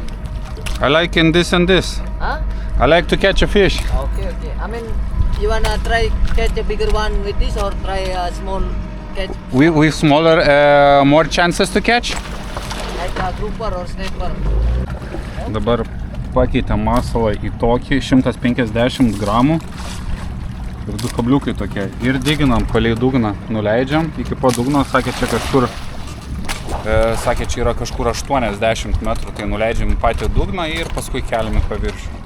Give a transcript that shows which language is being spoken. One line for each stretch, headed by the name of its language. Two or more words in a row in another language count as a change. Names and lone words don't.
English: I like in this and this. Huh? I like to catch a fish. Okay. I mean, you wanna try catch a bigger one with this or try a small catch With smaller, more chances to catch. like a grouper or snapper?
Lithuanian: Dabar pakeitėm masalą į tokį 150 gramų ir du kabliukai tokie. Ir diginam palei dugną, nuleidžiam iki po dugno, sakė čia kažkur, sakė čia yra kažkur 80 metrų, tai nuleidžiam į patį dugną ir paskui keliam į paviršių.